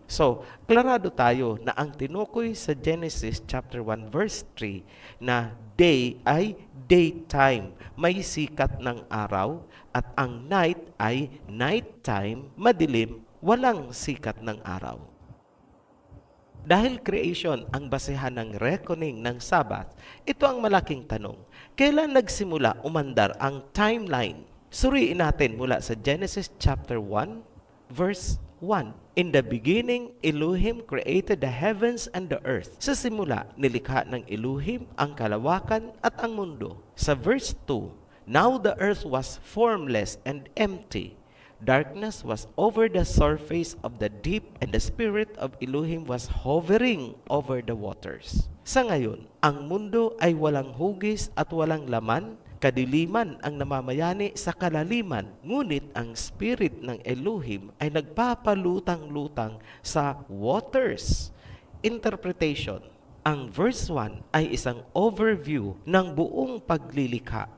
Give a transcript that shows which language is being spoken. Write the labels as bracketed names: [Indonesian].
[Filipino] So, klarado tayo na ang tinukoy sa Genesis chapter 1 verse 3 na day ay daytime, may sikat ng araw, at ang night ay nighttime, madilim, walang sikat ng araw. Dahil creation ang basehan ng reckoning ng Sabbath, ito ang malaking tanong. Kailan nagsimula umandar ang timeline? Suriin natin mula sa Genesis chapter 1, verse 1. [English] In the beginning, Elohim created the heavens and the earth. [Filipino] Sa simula, nilikha ng Elohim ang kalawakan at ang mundo. [English] Sa verse 2, now the earth was formless and empty. Darkness was over the surface of the deep, and the Spirit of Elohim was hovering over the waters. [Filipino] Sa ngayon, ang mundo ay walang hugis at walang laman. Kadiliman ang namamayani sa kalaliman, ngunit ang Spirit ng Elohim ay nagpapalutang-lutang sa waters. Interpretation. Ang verse 1 ay isang overview ng buong paglilikha.